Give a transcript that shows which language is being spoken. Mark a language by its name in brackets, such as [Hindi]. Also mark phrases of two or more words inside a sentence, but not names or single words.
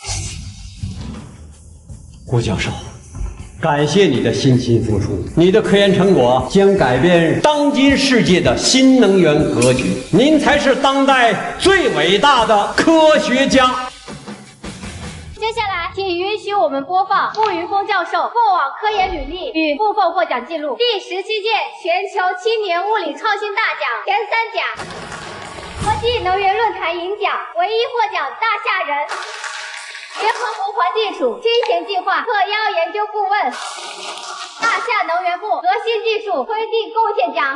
[Chinese] 顧教授，感謝你的辛勤付出，你的科研成果將改變當今世界的新能源格局。您才是當代最偉大的科學家。接下來，請允許我們播放顧雲峰教授過往科研履歷與部分獲獎記錄。第17屆全球青年物理創新大獎前3甲，國際能源論壇銀獎唯一獲獎大夏人，聯合國環境署清閒計劃特邀研究顧問，大夏能源部核心技術推進貢獻獎。